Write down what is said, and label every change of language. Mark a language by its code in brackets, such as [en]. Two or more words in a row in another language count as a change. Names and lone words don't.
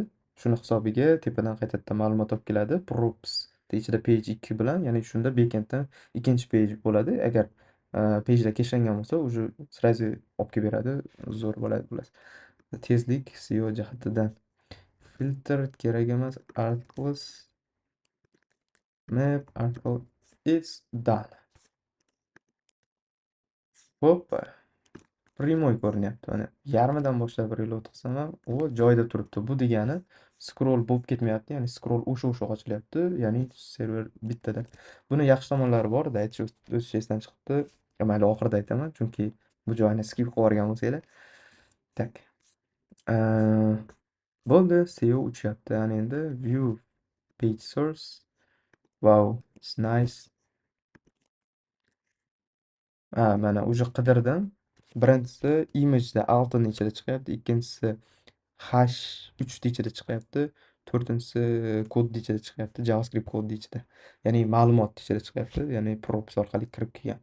[uz] Shuni hisobiga tepadan qaytadan ma'lumot olib keladi. Props ichida page 2 bilan, ya'ni shunda backenddan ikkinchi page bo'ladi. Agar pagelar kechlangan bo'lsa, [ru] уже сразу [uz] olib kelib beradi. Zo'r bo'ladi bular. Tezlik SEO jihatidan. Filter kerak emas. [en] Atlas map article is done. [uz] Hoppa. Primoy ko'rinyapti. Mana yarmidan boshlab reload qilsam ham u joyida turibdi. Bu degani scroll bo'lib ketmayapti, ya'ni scroll o'sha ochilyapti, ya'ni server bittada. Buni yaxshi tomonlari bor-da, aytish o'tish esdan chiqibdi. Mayli, oxirida aytaman, chunki bu joyni skip qilib yuborgan bo'lsanglar. Tak. Bo'ldi, SEO uchyapti. Ana endi [en] view page source. Wow, it's nice. [uz] Mana уже qidirdim. Birinchisi imageda altini ichida chiqyapti, ikkinchisi h3 ni ichida chiqyapti, to'rtinchisi kodni ichida chiqyapti, JavaScript kodni ichida. Ya'ni ma'lumot ichida chiqyapti, ya'ni props orqali kirib kelgan.